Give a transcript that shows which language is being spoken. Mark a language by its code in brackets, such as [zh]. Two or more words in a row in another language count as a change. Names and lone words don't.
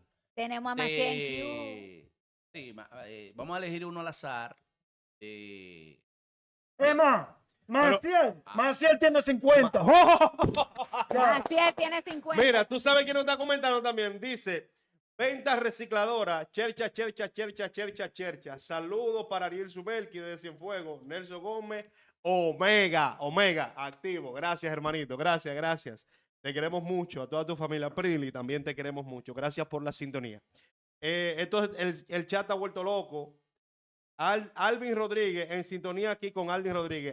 [es] tenemos a Macien Q. Sí, vamos a elegir uno al azar. Emma, Maciel, Maciel tiene 50. Ya. Maciel tiene 50. Mira, tú sabes quién nos está comentando también. Dice, ventas recicladoras, chercha, chercha, chercha, chercha, chercha. Saludos para Ariel Subelki de Cienfuegos, Nelson Gómez, Omega, activo. Gracias, hermanito. Gracias. Te queremos mucho. A toda tu familia. Prilly, también te queremos mucho. Gracias por la sintonía. Entonces, el chat está vuelto loco. Alvin Rodríguez, en sintonía aquí con Aldin Rodríguez.